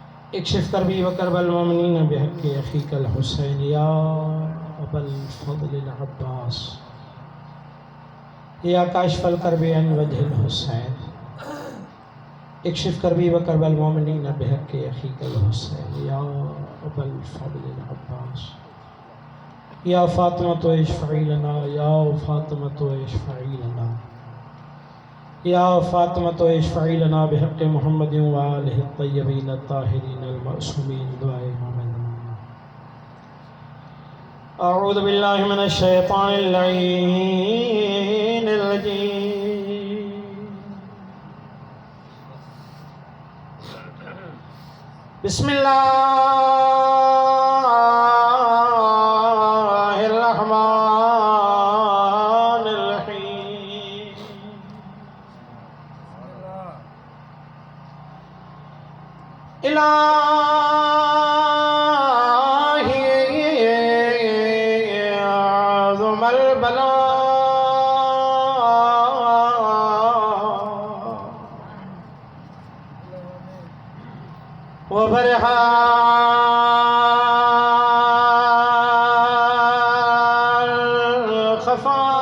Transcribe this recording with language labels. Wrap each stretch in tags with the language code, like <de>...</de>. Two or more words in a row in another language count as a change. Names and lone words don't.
<ar>اكشف كربي وكرب المؤمنين بحق أخيك الحسين يا أبا الفضل العباس يا كاشف الكرب عن وجه الحسين. اكشف كربي وكرب المؤمنين بحق أخيك الحسين يا أبا الفضل العباس يا فاطمة اشفعي لنا يا فاطمة اشفعي لنا يا فاطمة اشفعي لنا بحق محمد وآله الطيبين الطاهرين المعصومين</ar> <ur>دعائے مومن.</ur> <ar>أعوذ بالله من الشيطان الرجيم. بسم الله الرحمن الرحيم. إلهي عظم البلاء وبرح الخفاء</ar>